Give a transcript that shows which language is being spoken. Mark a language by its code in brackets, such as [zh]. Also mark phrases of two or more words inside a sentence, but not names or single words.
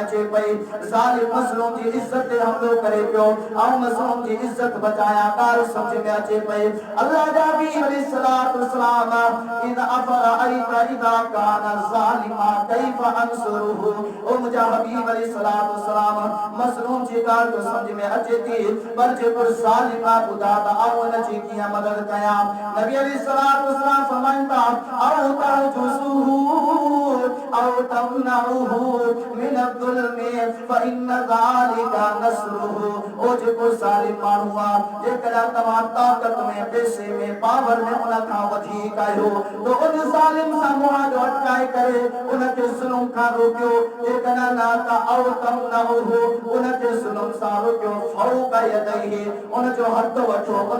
[sd] अचे पई ज़ालिम मज़लूम जी इज़्ज़त ते हमलो करे पियो ऐं मज़लूम जी इज़्ज़त बचायां ॻाल्हि सम्झ में अचे पई अल्लाह जा हबीब [ar] عليه الصلاة والسلام إذ أفرأيت إذا كان ظالما كيف أنصره [sd] ओ मुंहिंजा हबीब [ar] عليه الصلاة والسلام [sd] मज़लूम जी ॻाल्हि तो समझ में अचे थी पर जेको ज़ालिमा ख़ुदा ता ऐं उन जी कीअं मदद कयां नबी [ar] عليه الصلاة والسلام [sd] फरमाइनि था [ar] أو تحجزه أو تمنعه من ظلمه فإن ذلك نصره [sd] ओ जेको ज़ालिम माण्हू आहे जेकॾहिं तव्हां ताक़त में पैसे में पावर में उन खां वधीक आहियो तो उन ज़ालिम सां मुआदो अटकाए करे उनखे ज़ुल्म खां रोकियो जेकॾहिं न त [ar] أو تمنعه [sd] उनखे ज़ुल्म सां रोकियो [ar] فوق يديه [sd] उन जो हथ वठो उन